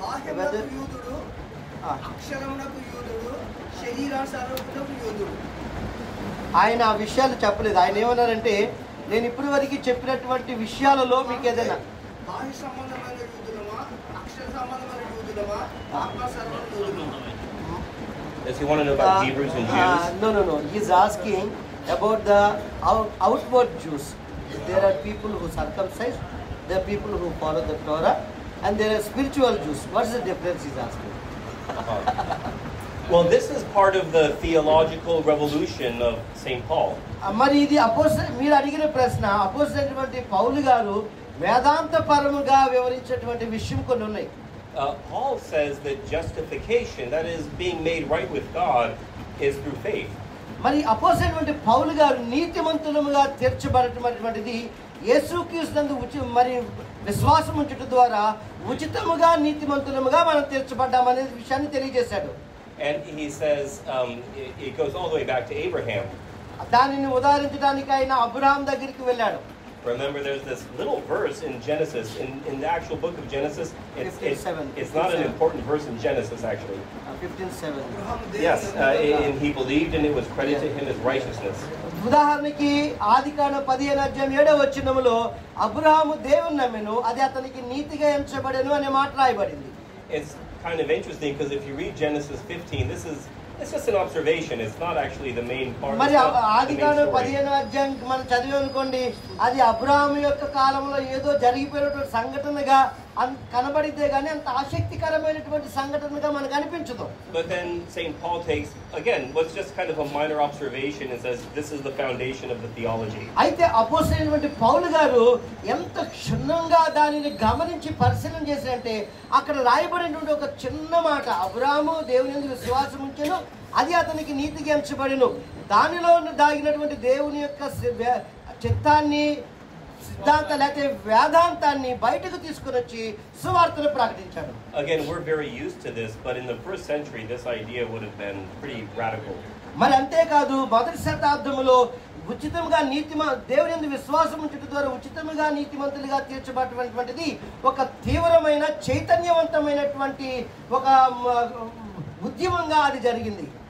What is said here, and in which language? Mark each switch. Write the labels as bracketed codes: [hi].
[te] అక్షరమునకు యూదుడు, శరీరానుసారమునకు యూదుడు. ఆయన ఆ విషయాలు చెప్పలేదు. ఆయన ఏమన్నారంటే, నేను ఇప్పటి వరకు చెప్పినటువంటి విషయాలలో మీకు ఏదైనా బాహ్య సంబంధమైన యూదులమా, అక్షర సంబంధమైన యూదులమా, ఆత్మ సంబంధమైన యూదులమా? [en] Does he want to know about Hebrews and Jews? No. He's asking about the outward Jews. There are people who circumcise, there are people who follow the Torah, and there are spiritual Jews. What's the difference, he's asking? Well, this is part of the theological revolution of St. Paul. [te] మరి ఇది మీరు అడిగిన ప్రశ్న, అపోస్తలుడైనటువంటి పౌలు గారు వేదాంతపరముగా వివరించేటువంటి విషయం కొన్ని ఉన్నాయి. [en] Paul says that justification, that is being made right with God, is through faith. [te] మరి అపోస్తలుడైనటువంటి పౌలు గారు నీతిమంతులముగా తీర్చబడటటువంటిది యేసుక్రీస్తునందు మరి విశ్వాసం ఉంచుట ద్వారా ఉచితముగా నీతిమంతులముగా మనం తీర్చబడ్డామనే విషయాన్ని తెలియజేశాడు. [en] And he says, it goes all the way back to Abraham. [te] దానిని ఉదాహరించడానికి ఆయన అబ్రహాం దగ్గరికి వెళ్ళాడు. [en] Remember, there's this little verse in Genesis, in the actual book of Genesis. It's not an important verse in Genesis, actually. 15:7. Yes, and he believed and it was credited to him as righteousness. [te] ఉదాహరణకి ఆదికాండం 15:7 అబ్రహాము దేవుని నమ్మెను, అది అతనికి నీతిగా ఎంచబడెను అనే మాట రాయబడింది. [en] It's kind of interesting because if you read Genesis 15, it's just an observation. It's not actually the main part. [te] మరి ఆదికాండం 15 మనం చదివామనుకోండి, అది అబ్రహాము యొక్క కాలంలో ఏదో జరిగిపోయినటువంటి సంఘటనగా కనబడితే గానీ అంత ఆసక్తికరమైనటువంటి సంఘటనగా మనకు అనిపించదు. [en] But then St. Paul takes, again, what's just kind of a minor observation and says this is the foundation of the theology. [te] అయితే అపోస్తలుడైనటువంటి పౌలు గారు ఎంత క్షుణ్ణంగా దానిని గమనించి పరిశీలన చేశారంటే, అక్కడ రాయబడినటువంటి ఒక చిన్న మాట, అబ్రహాము దేవుని యందు విశ్వాసం ఉంచెను, అది అతనికి నీతిగా ఎంచబడెను. దానిలో దాగినటువంటి దేవుని యొక్క చిత్తాన్ని, సిద్ధాంత లేకపోతే వేదాంతాన్ని బయటకు తీసుకుని వచ్చి సువార్తను ప్రకటించాడు. [en] Again, we're very used to this, but in the first century this idea would have been pretty radical. [te] మరి అంతేకాదు, మొదటి శతాబ్దములో ఉచితంగా దేవుని యందు విశ్వాసం ఉంచుట ద్వారా ఉచితంగా నీతిమంతులుగా తీర్చబడినటువంటిది ఒక తీవ్రమైన చైతన్యవంతమైనటువంటి ఒక ఉద్యమంగా అది జరిగింది.